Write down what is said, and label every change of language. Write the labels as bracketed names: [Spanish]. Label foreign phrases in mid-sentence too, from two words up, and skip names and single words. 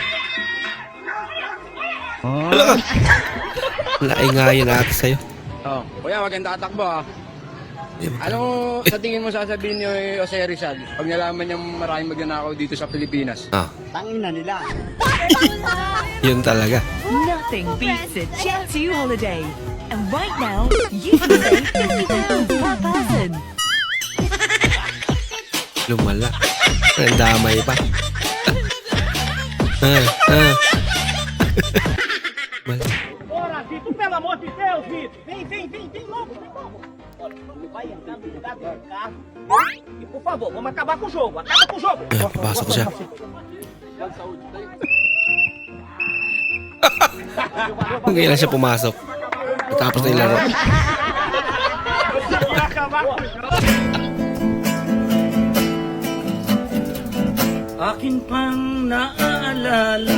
[Filipino] Naingayan ate sa'yo. Oh, kuya, maganda katakbo ah. Ano sa tingin mo sasabihin ni Jose Rizal pag nalaman niyang maraming magnanakaw dito sa Pilipinas? Ah, Tangin na nila. yun talaga. [English] Nothing beats a Jet2 holiday. And right now, you can save £50 per person. [Filipino] Lumala. Ang damay pa. Mal- [Portuguese] Ora, Vitor, pelo amor de Deus, Vitor. Vem logo, Vai andando no lugar do carro. E por favor, vamos acabar com o jogo. Acaba com o jogo. [Filipino] Ayan, papasok siya. Ngayon lang siya pumasok. Matapos na yung laro. Akin pang naaalala